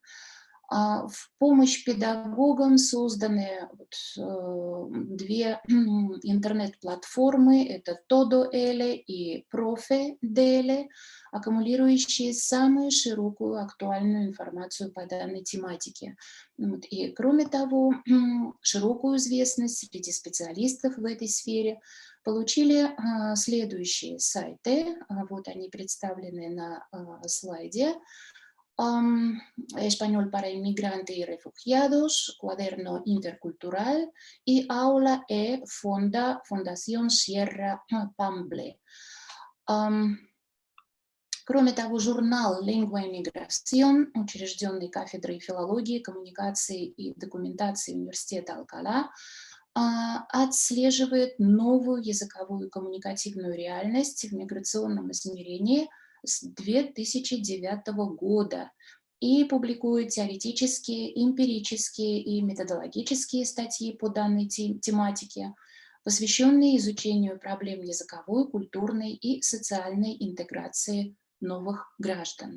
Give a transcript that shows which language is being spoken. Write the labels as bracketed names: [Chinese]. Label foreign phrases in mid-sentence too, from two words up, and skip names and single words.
[Russian] В помощь педагогам созданы две интернет-платформы, это Todo L и Profe DL, аккумулирующие самую широкую актуальную информацию по данной тематике. И кроме того, широкую известность среди специалистов в этой сфере получили следующие сайты, вот они представлены на слайде. Español para inmigrantes y refugiados, Cuaderno Intercultural y Aula e Fundación Sierra Pamble. Кроме того, журнал «Lengua y Migración», учрежденный кафедрой филологии, коммуникации и документации Университета Алкалá, отслеживает новую языковую коммуникативную реальность в миграционном измерении с 2009 года и публикует теоретические, эмпирические и методологические статьи по данной тематике, посвященные изучению проблем языковой, культурной и социальной интеграции новых граждан.